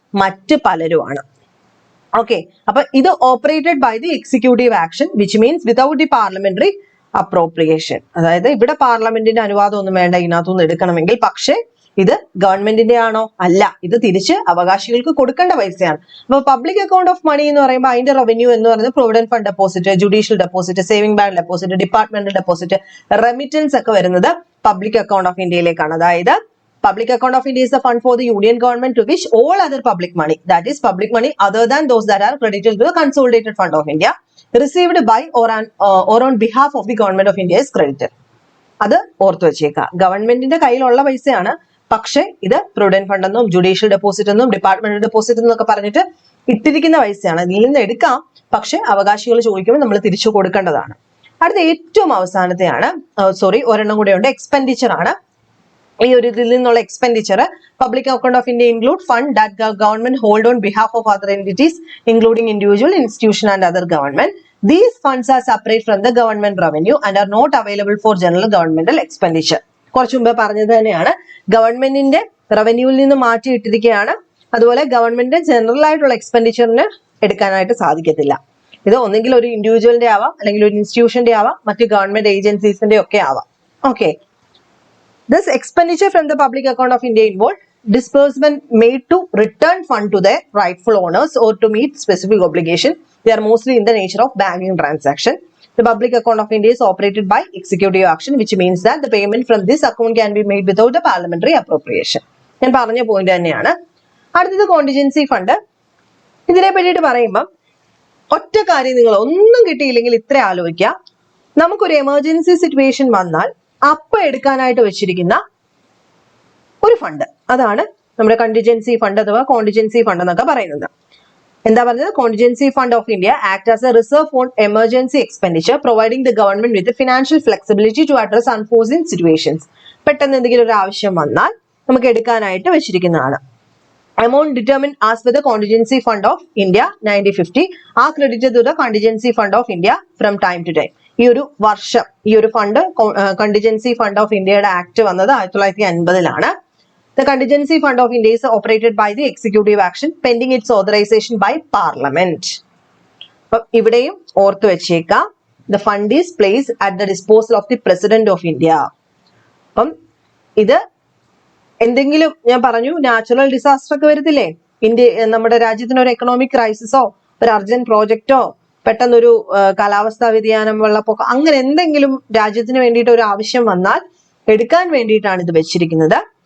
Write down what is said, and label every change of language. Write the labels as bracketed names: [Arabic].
[Malayalam] മറ്റ് പലരുമാണ്. ഓക്കെ, അപ്പൊ ഇത് [English] Operated by the executive action which means without the parliamentary appropriation. [Malayalam] അതായത് ഇവിടെ പാർലമെന്റിന്റെ അനുവാദം ഒന്നും വേണ്ട ഇതിനകത്തുനിന്ന് എടുക്കണമെങ്കിൽ. പക്ഷേ ഇത് ഗവൺമെന്റിന്റെ ആണോ? അല്ല, ഇത് തിരിച്ച് അവകാശികൾക്ക് കൊടുക്കേണ്ട പൈസയാണ്. അപ്പൊ പബ്ലിക് അക്കൗണ്ട് ഓഫ് മണി എന്ന് പറയുമ്പോൾ അതിന്റെ റവന്യൂ എന്ന് പറയുന്നത് provident fund deposit, judicial deposit, saving bank deposit, departmental deposit, remittance ഒക്കെ വരുന്നത് പബ്ലിക് അക്കൗണ്ട് ഓഫ് ഇന്ത്യയിലേക്കാണ്. [English] അതായത് public account of India is the fund for the union government to which all other public money, that is public money other than those that are credited to the consolidated fund of India, received by or on behalf of the government of India is credited. [Malayalam] അത് ഓർത്തു വെച്ചേക്കാം. ഗവൺമെന്റിന്റെ കയ്യിലുള്ള പൈസയാണ്, പക്ഷെ ഇത് provident fund എന്നും judicial deposit എന്നും ഡിപ്പാർട്ട്മെന്റൽ ഡെപ്പോസിറ്റ് എന്നൊക്കെ പറഞ്ഞിട്ട് ഇട്ടിരിക്കുന്ന പൈസയാണ്. ഇതിൽ നിന്ന് എടുക്കാം, പക്ഷെ അവകാശികൾ ചോദിക്കുമ്പോൾ നമ്മൾ തിരിച്ചു കൊടുക്കേണ്ടതാണ്. അടുത്ത ഏറ്റവും അവസാനത്തെയാണ്, ഒരെണ്ണം കൂടെ ഉണ്ട്, എക്സ്പെൻഡിച്ചർ ആണ്. ഈ ഒരു ഇതിൽ നിന്നുള്ള [English] Expenditure public account of India include fund that government hold on behalf of other entities including individual, institution and other government. These funds are separate from the government revenue and are not available for general governmental expenditure. [Malayalam] കുറച്ചു മുമ്പ് പറഞ്ഞത് തന്നെയാണ്, ഗവൺമെന്റിന്റെ റവന്യൂവിൽ നിന്ന് മാറ്റിയിട്ടിരിക്കുകയാണ്. അതുപോലെ government general ആയിട്ടുള്ള എക്സ്പെൻഡിച്ചറിന് എടുക്കാനായിട്ട് സാധിക്കത്തില്ല. ഇത് ഒന്നെങ്കിൽ ഒരു ഇൻഡിവിജ്വലിന്റെ ആവാം, അല്ലെങ്കിൽ ഒരു ഇൻസ്റ്റിറ്റ്യൂഷന്റെ ആവാം, മറ്റ് ഗവൺമെന്റ് ഏജൻസീസിന്റെ ഒക്കെ ആവാം. Okay, [English] this expenditure from the public account of India involved disbursement made to return fund to their rightful owners or to meet specific obligation. They are mostly in the nature of banking transaction. The public account of India is operated by executive action, which means that the payment from this account can be made without a parliamentary appropriation. [Malayalam] ഞാൻ പറഞ്ഞ point തന്നെയാണ്. അടുത്തത് contingency fund. ഇതിനെ പറ്റിയിട്ട് പറയുമ്പോൾ ഒറ്റ കാര്യം, നിങ്ങൾ ഒന്നും കിട്ടിയില്ലെങ്കിൽ ഇത്ര ആലോചിക്കുക. നമുക്കൊരു എമർജൻസി സിറ്റുവേഷൻ വന്നാൽ അപ്പൊ എടുക്കാനായിട്ട് വെച്ചിരിക്കുന്ന ഒരു ഫണ്ട്, അതാണ് നമ്മുടെ കണ്ടിജൻസി ഫണ്ട് അഥവാ കോണ്ടിജൻസി ഫണ്ട് എന്നൊക്കെ പറയുന്നത്. എന്താ പറഞ്ഞത്? [English] Contingency fund of India act as a reserve for emergency expenditure providing the government with financial flexibility to address unforeseen situations. [Malayalam] പെട്ടെന്ന് എന്തെങ്കിലും ഒരു ആവശ്യം വന്നാൽ നമുക്ക് എടുക്കാനായിട്ട് വെച്ചിരിക്കുന്നതാണ്. [English] Amount determined as per the contingency fund of India 1950 are credited to the contingency fund of India from time to time. [Malayalam] ഈ ഒരു വർഷം ഈ ഒരു ഫണ്ട് കണ്ടിജൻസി ഫണ്ട് ഓഫ് ഇന്ത്യയുടെ ആക്ട് വന്നത് 1950 [English] The contingency fund of India is operated by the executive action pending its authorization by parliament. [Malayalam] അപ്പം ഇവിടെയും ഓർത്തു വെച്ചേക്കാം, [English] the fund is placed at the disposal of the president of India. [Malayalam] അപ്പം ഇത് എന്തെങ്കിലും, ഞാൻ പറഞ്ഞു നാച്ചുറൽ ഡിസാസ്റ്റർ ഒക്കെ വരത്തില്ലേ, നമ്മുടെ രാജ്യത്തിന് ഒരു എക്കണോമിക് ക്രൈസിസോ ഒരു അർജന്റ് പ്രോജക്റ്റോ പെട്ടെന്നൊരു കാലാവസ്ഥാ വ്യതിയാനം, വെള്ളപ്പൊക്കം, അങ്ങനെ എന്തെങ്കിലും രാജ്യത്തിന് വേണ്ടിയിട്ട് ഒരു ആവശ്യം വന്നാൽ എടുക്കാൻ വേണ്ടിയിട്ടാണ് ഇത് വെച്ചിരിക്കുന്നത്.